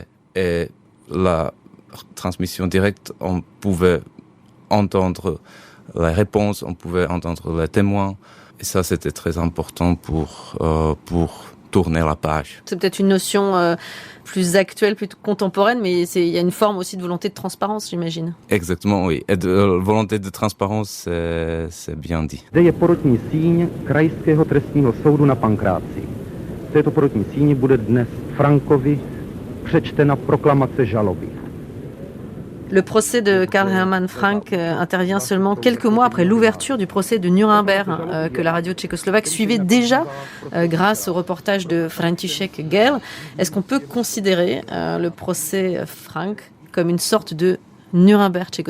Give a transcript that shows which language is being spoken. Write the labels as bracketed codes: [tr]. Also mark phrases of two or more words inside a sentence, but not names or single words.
[fr] Et la transmission directe, on pouvait entendre les réponses, on pouvait entendre les témoins. Et ça, c'était très important pour tourner la page. C'est peut-être une notion plus actuelle, plus contemporaine, mais il y a une forme aussi de volonté de transparence, j'imagine. Exactement, oui. Et de volonté de transparence, c'est bien dit. [cs] Zde je porotní síň Krajského trestního soudu na Pankráci. V této porotní síni bude dnes Frankovi přečtena proklamace žaloby. [fr] Le procès de Karl Hermann Frank intervient seulement quelques mois après l'ouverture du procès de Nuremberg que la radio tchécoslovaque suivait déjà grâce au reportage de František Gell. Est-ce qu'on peut considérer le procès Frank comme une sorte de Nuremberg tchécoslovaque?